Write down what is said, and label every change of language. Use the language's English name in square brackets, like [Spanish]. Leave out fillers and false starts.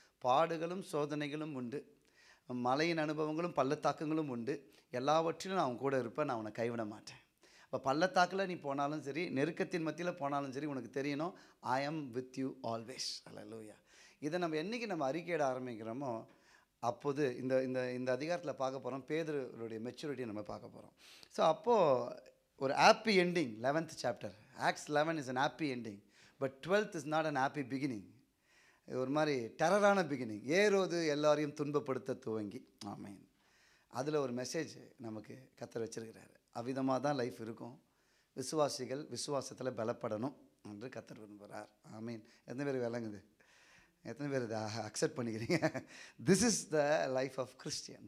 [Tamil] பாடுகளும் சோதனைகளும் உண்டு, மலையின் அனுபவங்களும் பள்ளத்தாக்குகளும் உண்டு, எல்லாவற்றிலும் நான் அவன் கூட இருப்பேன், நான் அவனை கைவிட மாட்டேன். இப்போ பள்ளத்தாக்கில் நீ போனாலும் சரி, நெருக்கத்தின் மத்தியில் போனாலும் சரி, உனக்கு தெரியணும், [English] I am with you always. [Tamil] அல்லேலூயா. இதை நம்ம என்றைக்கு நம்ம அறிக்கையிட ஆரம்பிக்கிறோமோ அப்போது இந்த இந்த இந்த அதிகாரத்தில் பார்க்க போகிறோம், பேதுருடைய மெச்சூரிட்டியை நம்ம பார்க்க போகிறோம். ஸோ அப்போது ஒரு happy ending. [English] 11th chapter, Acts 11 is an happy ending, but 12th is not an happy beginning. [Tamil] ஒரு மாதிரி டெரரான பிகினிங். ஏரோது எல்லாரையும் துன்பப்படுத்த துவங்கி. ஆமீன். அதில் ஒரு மெசேஜ் நமக்கு கர்த்தர் வச்சிருக்கிறாரு. அவ்விதமாக தான் லைஃப் இருக்கும். விசுவாசிகள் விசுவாசத்தில் பலப்படணும் என்று கர்த்தர் விரும்புகிறார். ஆமீன். எத்தனை பேர் விளங்குது? எத்தனை பேர் இதை அக்செப்ட் பண்ணிக்கிறீங்க? [English] This is the life of Christian.